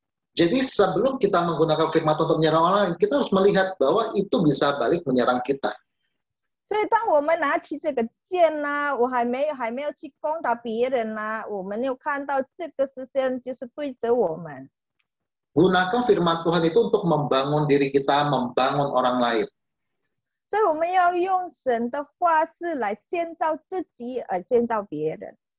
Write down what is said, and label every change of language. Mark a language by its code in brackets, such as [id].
[id] Jadi sebelum kita menggunakan firman untuk menyerang orang lain, kita harus melihat bahwa itu bisa balik menyerang kita. [zh] 所以当我们拿起这个剑呢，我还没有去攻打别人呢，我们又看到这个视线就是对着我们。 [id] Gunakan firman Tuhan itu untuk membangun diri kita, membangun orang lain. [zh] 所以我们要用神的话是来建造自己，而建造别人。